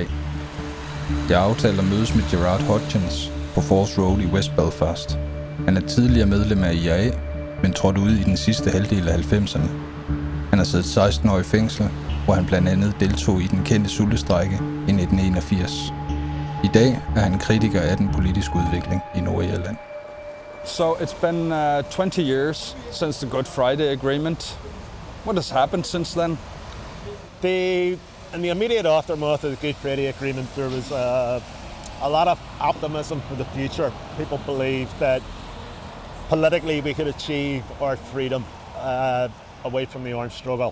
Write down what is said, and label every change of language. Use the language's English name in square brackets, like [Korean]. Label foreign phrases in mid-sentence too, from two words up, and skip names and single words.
[Danish] Jeg aftalte at mødes med Gerard Hodgins på Forth Road i West Belfast. Han er tidligere medlem af IRA, men trådte ud i den sidste halvdel af 90'erne. Han har siddet 16 år i fængsel, hvor han blandt andet deltog i den kendte sultestrejke i 1981. I dag er han kritiker af den politiske udvikling i Nordirland. [English] So it's been 20 years since the Good Friday Agreement. What has happened since then? In the immediate aftermath of the Good Friday Agreement, there was a lot of optimism for the future. People believed that politically we could achieve our freedom away from the armed struggle.